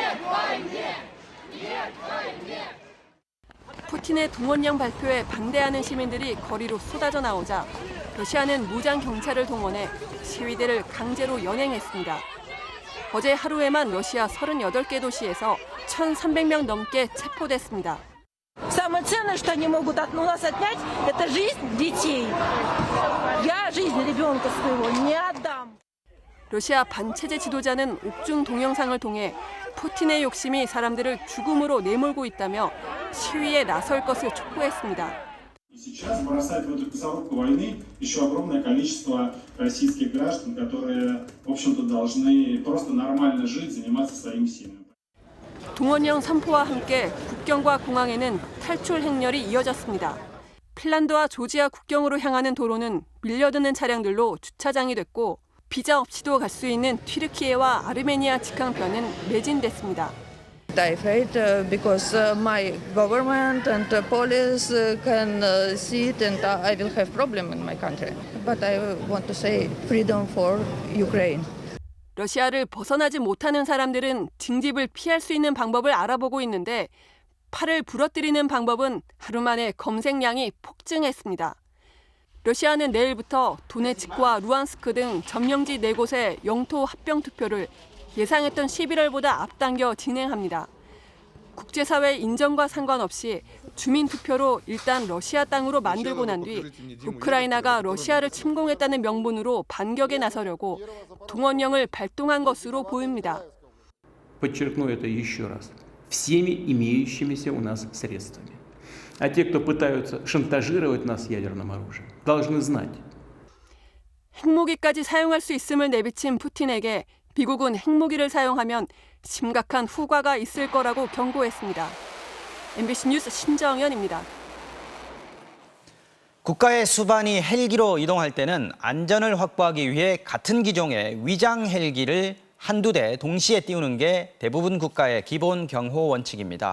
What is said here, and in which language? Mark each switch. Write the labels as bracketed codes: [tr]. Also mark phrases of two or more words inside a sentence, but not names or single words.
[ko] 푸틴의 동원령 발표에 반대하는 시민들이 거리로 쏟아져 나오자 러시아는 무장 경찰을 동원해 시위대를 강제로 연행했습니다. 어제 하루에만 러시아 38개 도시에서 1,300명 넘게 체포됐습니다. [ru] Самое ценное, что они могут у нас отнять, это жизнь детей. Я жизнь ребенка своего не отдам. [ko] 러시아 반체제 지도자는 옥중 동영상을 통해 푸틴의 욕심이 사람들을 죽음으로 내몰고 있다며 시위에 나설 것을 촉구했습니다. [ru] Сейчас бросать в эту мясорубку войны еще огромное количество российских граждан, которые, в общем-то, должны просто нормально жить, заниматься своими семьями. [ko] 동원령 선포와 함께 국경과 공항에는 탈출 행렬이 이어졌습니다. 핀란드와 조지아 국경으로 향하는 도로는 밀려드는 차량들로 주차장이 됐고 비자 없이도 갈 수 있는 튀르키예와 아르메니아 직항편은 매진됐습니다. [en] I afraid because my government and police can see it and I will have problem in my country. But I want to say freedom for Ukraine. [ko] 러시아를 벗어나지 못하는 사람들은 징집을 피할 수 있는 방법을 알아보고 있는데 팔을 부러뜨리는 방법은 하루 만에 검색량이 폭증했습니다. 러시아는 내일부터 도네츠크와 루안스크 등 점령지 4곳의 영토 합병 투표를 예상했던 11월보다 앞당겨 진행합니다. 국제사회 인정과 상관없이 주민 투표로 일단 러시아 땅으로 만들고 난 뒤 우크라이나가 러시아를 침공했다는 명분으로 반격에 나서려고 동원령을 발동한 것으로 보입니다. [ru] Подчеркну это еще раз. Всеми имеющимися у нас средствами. А те, кто пытаются шантажировать нас ядерным оружием, должны знать. [ko] 핵무기까지 사용할 수 있음을 내비친 푸틴에게 미국은 핵무기를 사용하면 심각한 후과가 있을 거라고 경고했습니다. MBC 뉴스 신정연입니다. 국가의 수반이 헬기로 이동할 때는 안전을 확보하기 위해 같은 기종의 위장 헬기를 한두 대 동시에 띄우는 게 대부분 국가의 기본 경호 원칙입니다.